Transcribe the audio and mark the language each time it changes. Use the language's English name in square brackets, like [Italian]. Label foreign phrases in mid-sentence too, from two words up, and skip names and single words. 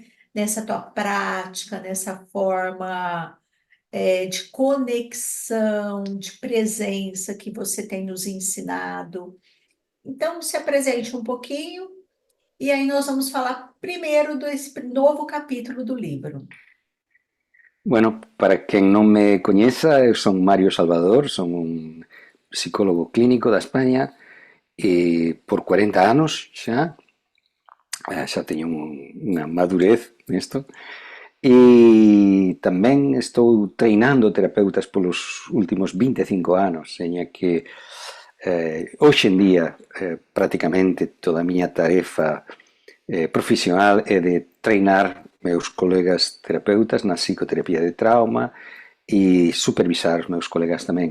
[Portuguese] Nessa tua prática, nessa forma de conexão, de presença que você tem nos ensinado. Então, se apresente um pouquinho e aí nós vamos falar primeiro desse novo capítulo do livro. [Galician] Bueno, para quen non me coñeza, eu son Mario Salvador, son un psicólogo clínico da España e por 40 anos xa teño unha madurez nisto e tamén estou treinando terapeutas polos últimos 25 anos, seña que hoxe en día prácticamente toda a miña tarefa profesional é de treinar meus colegas terapeutas na psicoterapia de trauma e supervisar os meus colegas tamén.